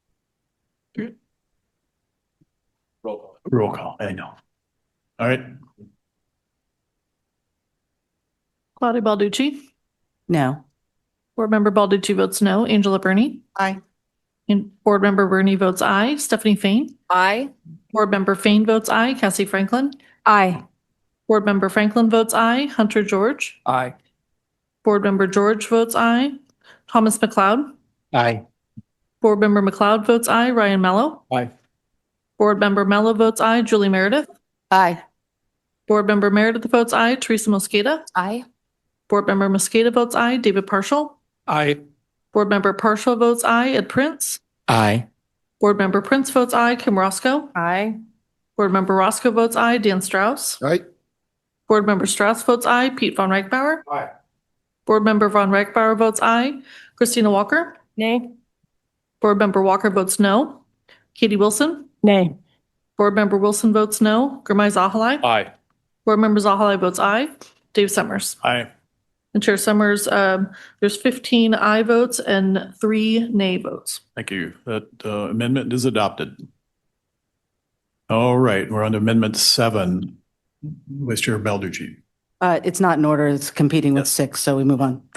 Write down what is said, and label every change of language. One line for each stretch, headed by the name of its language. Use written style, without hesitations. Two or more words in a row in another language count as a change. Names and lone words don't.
English: Roll call. I know. All right. Claudia Balducci? No. Board Member Balducci votes no. Angela Burney? Aye. And Board Member Burney votes aye. Stephanie Fain? Aye. Board Member Fain votes aye. Cassie Franklin? Aye. Board Member Franklin votes aye. Hunter George? Aye. Board Member George votes aye. Thomas McLeod? Aye. Board Member McLeod votes aye. Ryan Mello? Aye. Board Member Mello votes aye. Julie Meredith? Aye. Board Member Meredith votes aye. Teresa Mosqueda? Aye. Board Member Mosqueda votes aye. David Partial? Aye. Board Member Partial votes aye. Ed Prince? Aye. Board Member Prince votes aye. Kim Roscoe? Aye. Board Member Roscoe votes aye. Dan Strauss? Aye. Board Member Strauss votes aye. Pete Von Reichbauer? Aye. Board Member Von Reichbauer votes aye. Christina Walker? Nay. Board Member Walker votes no. Katie Wilson? Nay. Board Member Wilson votes no. Gurmai Zahalai? Aye. Board Member Zahalai votes aye. Dave Summers? Aye. And Chair Summers, there's 15 aye votes and 3 nay votes. Thank you. That amendment is adopted. All right, we're on to Amendment 7. Vice Chair Balducci. It's not in order. It's competing with 6, so we move on.